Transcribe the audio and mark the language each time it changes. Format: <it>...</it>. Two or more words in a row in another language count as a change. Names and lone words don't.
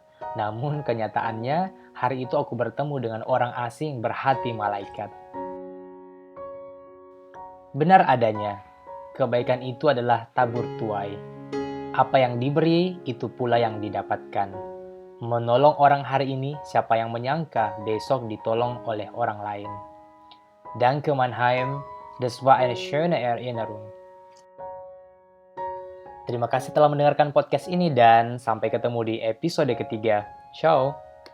<id>Namun kenyataannya, hari itu aku bertemu dengan orang asing berhati malaikat. Benar adanya, kebaikan itu adalah tabur tuai. Apa yang diberi, itu pula yang didapatkan. Menolong orang hari ini, siapa yang menyangka besok ditolong oleh orang lain.</id> <de>Danke Mannheim, das war eine schöne Erinnerung.</de> <id>Terima kasih telah mendengarkan podcast ini dan sampai ketemu di episode ketiga. Ciao!</id>